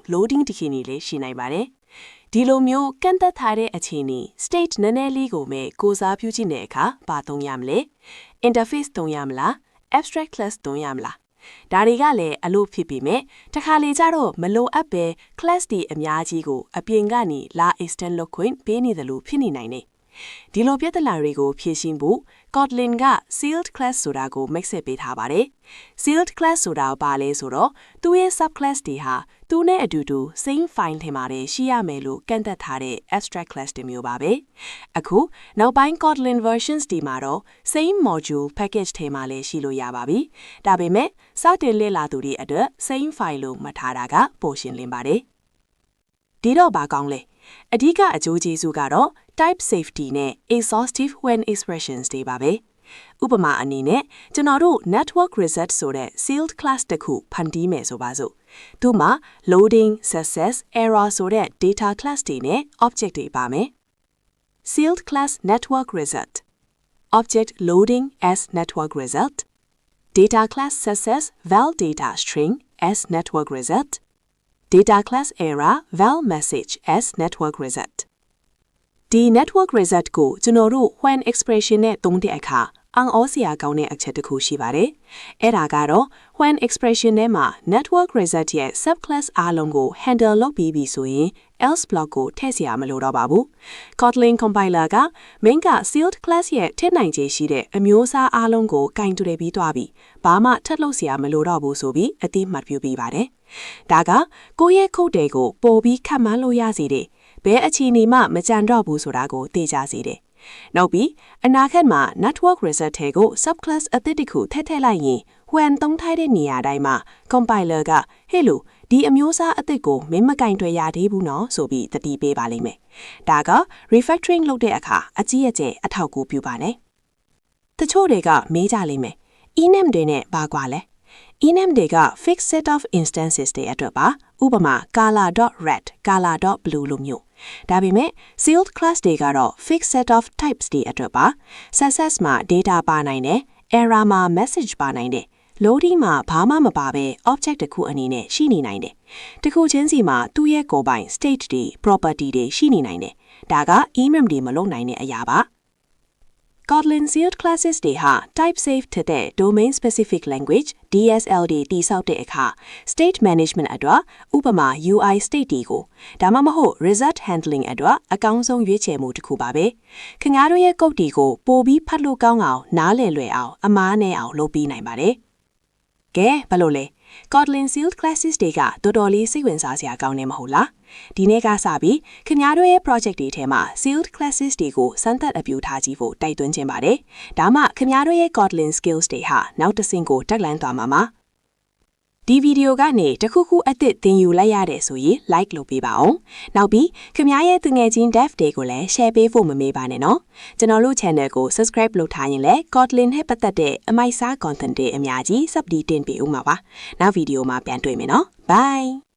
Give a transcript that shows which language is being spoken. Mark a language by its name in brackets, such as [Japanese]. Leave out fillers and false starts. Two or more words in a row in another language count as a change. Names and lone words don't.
[Burmese] loading တခင်လေးရှိနိုင်ပါတယ်ဒီလိုမျိုးကန့်သက်ထားတဲ့အခြေအနေ state နည်းနည်းလေးကိုပဲကိုစားပြုကြည့်တဲ့အခါဘာသုံးရမလဲ interface သုံးရမလား [English] abstract class [Burmese] သုံးရမလားဒါတွေကလည်းအလို့ဖြစ်ပေမဲ့တခါလေကြတော့မလို အပ်ပဲ class တွေအများကြီးကိုအပြင်ကနေလာ extend လုပ်ခွင့်ပေးနေတယ်လို့ဖြစ်နေနိုင်တယ်ဒီလိုပြဿနာတွေကိုဖြေရှင်းဖို့ Kotlin က [English] sealed class [Burmese] ဆိုတာကိုမိတ်ဆက်ပေးထားပါတယ် [English] sealed class [Burmese] ဆိုတာဘာလဲဆိုတော့သူ့ရဲ့ subclass တွေဟာသူနဲ့အတူတူ [English] same file [Burmese] ထဲမှာတည်းရှိရမယ်လို့ကန့်သက်ထားတဲ့ [English] abstract class [Burmese] တွေမျိုးပါပဲ အခုနောက်ပိုင်း Kotlin versions ဒီမှာတော့ [English] same module package [Burmese] ထဲမှာလည်းရှိလို့ရပါပြီဒါပေမဲ့စတင်လေ့လာသူတွေအတွက် [English] same file [Burmese] လို့မှတ်ထားတာကပိုရှင်းလင်းပါတယ်ဒီတော့ဘာကောင်းလဲအဓိကအကျိုးကျေးဇူးကတော့ [English] type safety [Burmese] နဲ့ [English] exhaustive when expressions [Burmese] တွေပါပဲဥပမာအနေနဲ့ကျွန်တော်တို့ [English] network result [Burmese] ဆိုတဲ့ [English] sealed class [Burmese] တစ်ခုဖန်တီးမယ်ဆိုပါစို့သူမှာ [English] loading success error [Burmese] ဆိုတဲ့ [English] data class [Burmese] တွေနဲ့ object တွေပါမယ် [English] sealed class network result object loading as network result data class success val data string as network result data class error val message as network result [Burmese] ဒီ [English] network result [Burmese] ကိုကျွန်တော်တို့ [English] when expression [Burmese] နဲ့သုံးတဲ့အခါအံ့ဩစရာကောင်းတဲ့အချက်တစ်ခုရှိပါတယ်အဲ့ဒါကတော့ [English] when expression [Burmese] ထဲမှာ [English] network result [Burmese] ရဲ့ subclass အားလုံးကို handle လုပ်ပြီးပြီဆိုရင် [English] else block [Burmese] ကိုထည့်စရာမ လိုတော့ပါဘူး Kotlin compiler က main က [English] sealed class [Burmese] ရဲ့ထည့်နိုင်ခြေရှိတဲ့အမျိုးအစားအားလုံးကိုကင်တွယ်ပြီးသွားပြီဘာမှထပ်လုပ်စရာမလိုတော့ဘူးဆိုပြီးအတိအမှတ်ပြုပြီးပါတယ်ဒါကကိုယ့်ရဲ့ code တွေကိုပို့ပြီးခန့်မှန်းလို့ရစေတယ်ဘ ယ်အခြေအနေမှမကြံတော့ဘူးဆိုတာကိုသိကြစေတယ်နောက်ပြီးအနာဂတ်မှာ [English] network result [Burmese] ထဲကို subclass အသစ်တစ်ခုထည့်လိုက်ရင် when သုံးထားတဲ့နေရာတိုင်းမှာ compiler က hey လို့ဒီအမျိုးအစားအသစ်ကိုမင်းမကင်တွယ်ရသေးဘူးနော်ဆိုပြီးသတိပေးပါလိမ့်မယ်ဒါက refactoring လုပ်တဲ့အခါအကြီးအကျယ်အထော က်အကူပြုပါနဲ့တချို့တွေကမေးကြလိမ့်မယ် enum တွေနဲ့ဘာကွာလဲ enum တွေက [English] fixed set of instances [Burmese] တွေအတွက်ပါဥပမာ [English] color.red color.blue [Burmese] လို့မျိုးဒါပေမဲ့ [English] sealed class [Burmese] တွေကတော့ [English] fixed set of types [Burmese] တွေအတွက်ပါ success မှာ data ပါနိုင်တယ် error မှာ message ပါနိုင်တယ် loading မှာဘာမှမပါဘဲ object တစ်ခုအနေနဲ့ရှိနေနိုင်တယ်တစ်ခုချင်းစီမှာသူ့ရဲ့ကိုယ်ပိုင် state တွေ property တွေရှိနေနိုင်တယ်ဒါက enum တွေမလုပ်နိုင်တဲ့အရာပါ [English] Kotlin sealed classes [Burmese] တွေဟာ [English] type safe [Burmese] တဲ့ [English] domain specific language DSL [Burmese] တွေတည်ဆောက်တဲ့အခါ [English] state management [Burmese] အတွက်ဥပမာ [English] UI state [Burmese] တွေကိုဒါမှမဟုတ် [English] result handling [Burmese] အတွက်အကောင်းဆုံးရွေးချယ်မှုတစ်ခုပါပဲခင်ဗျားတို့ရဲ့ code တွေကိုပို့ပြီးဖတ်လို့ကောင်းအောင်နားလည်လွယ်အောင်အမားနဲ့အောင်လုပ်ပြီးနိုင်ပါတယ်ကဲဘယ်လိုလဲ [English] Kotlin sealed classes [Burmese] တွေကတော်တော်လေးစိတ်ဝင်စားစရာ ကောင်းနေမဟုတ်လားဒီနေ့ကစပြီးခင်ဗျားတို့ရဲ့ project တွေထဲမှာ [English] sealed classes [Burmese] တွေကိုစမ်းသပ်အပြူထားကြည့်ဖို့တိုက်တွန်းခြင်းပါတယ်ဒါမှခင်ဗျားတို့ရဲ့ [English] Kotlin skills [Burmese] တွေဟာနောက်တစ်ဆင့်ကိုတက်လှမ်းသွားမှာပါဒီဗီဒီယိုကနေတခုခုအသစ်သင်ယူလိုက်ရတယ်ဆိုရင် like လုပ်ပေးပါအောင်နောက်ပြီးခင်ဗျားရဲ့သူငယ်ချင်း dev တွေကိုလည်း share ပေးဖို့မမေ့ပါနဲ့နော်ကျွန်တော်တို့ channel ကို subscribe လုပ်ထားရင်လည်း Kotlin နဲ့ပတ်သက်တဲ့အမိုက်စား content တွေအများကြီး sub တင်ပေးဦးမှာပါနောက်ဗီဒီယိုမှာပြန်တွေ့မယ်နော် bye